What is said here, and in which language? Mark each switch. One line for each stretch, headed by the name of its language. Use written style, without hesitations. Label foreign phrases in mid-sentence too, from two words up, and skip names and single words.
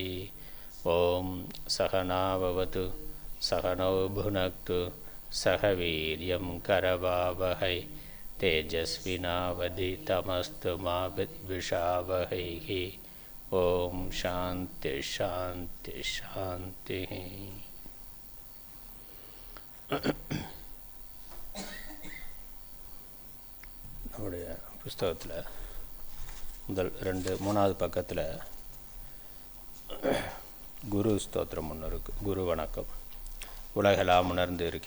Sanskrit: ओं सहनाववतु सहनौ भुनक्तु सह वीर्यं करवावहै तेजस्विनावधितमस्तु मा विद्विषावहैः. ओम् शान्ति शान्ति शान्ति.
Tamil: நம்முடைய புஸ்தகத்தில் மூணாவது பக்கத்தில் குரு ஸ்தோத்திரம் ஒன்று இருக்குது. குரு வணக்கம் உலகெல்லாம் உணர்ந்து இருக்கே.